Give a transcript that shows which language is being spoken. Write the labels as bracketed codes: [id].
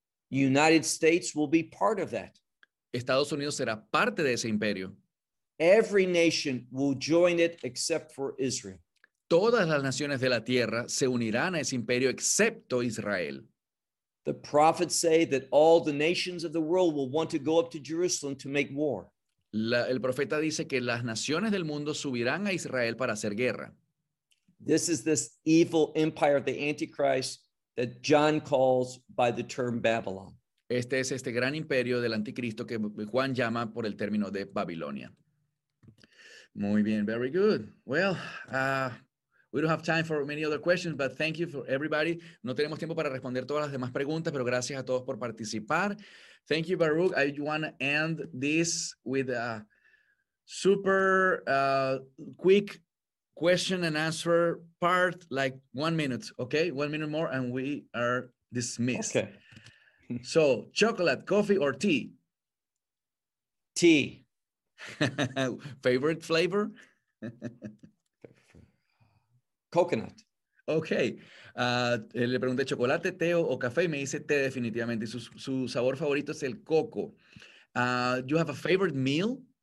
[en] United States will be part of that. [es] Estados Unidos será parte de ese imperio. [en] Every nation will join it except for Israel. [es] Todas las naciones de la tierra se unirán a ese imperio excepto Israel. [en] The prophets say that all the nations of the world will want to go up to Jerusalem to make war. [es] El profeta dice que las naciones del mundo subirán a Israel para hacer guerra. [en] This is this evil empire of the Antichrist that John calls by the term Babylon. [es] Este es este gran imperio del anticristo que Juan llama por el término de Babilonia. Muy bien, [en] very good. Well, we don't have time for many other questions, but thank you for everybody. [es] No tenemos tiempo para responder todas las demás preguntas, pero gracias a todos por participar. [en] Thank you, Baruch. I want to end this with a super quick question and answer part, like 1 minute, okay? 1 minute more and we are dismissed. Okay. So, chocolate, coffee, or tea? Tea. Favorite flavor? Coconut. [es] Okay. Le pregunté chocolate, té o café y me dice té definitivamente. Su sabor favorito es el coco. [en] You have a favorite meal?